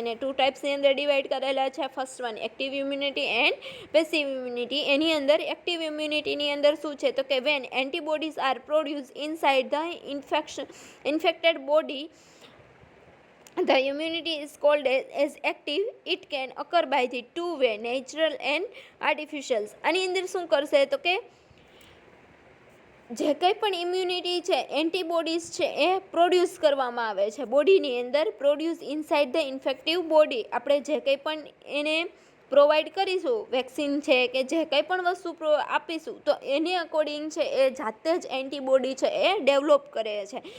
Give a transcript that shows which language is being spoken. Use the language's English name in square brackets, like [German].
[Gujarati] એને 2 ટાઈપ્સની અંદર ડિવાઈડ કરેલા છે. [English] First one, active immunity and passive immunity. [Gujarati] એની અંદર એક્ટિવ ઇમ્યુનિટીની અંદર શું છે? તો કે [English] When antibodies are produce inside the infected body, the immunity is called as active. It can occur by the two way, natural and artificial. [Gujarati] આની અંદર શું કરશે? તો કે જે કંઈ પણ ઇમ્યુનિટી છે, એન્ટીબોડીઝ છે એ પ્રોડ્યુસ કરવામાં આવે છે બોડીની અંદર. [English] Produce inside the infective body. [Gujarati] આપણે જે કંઈ પણ એને પ્રોવાઈડ કરીશું, વેક્સિન છે કે જે કંઈ પણ વસ્તુ આપીશું, તો એને અકોર્ડિંગ છે એ જાતે જ એન્ટીબોડી છે એ ડેવલપ કરે છે.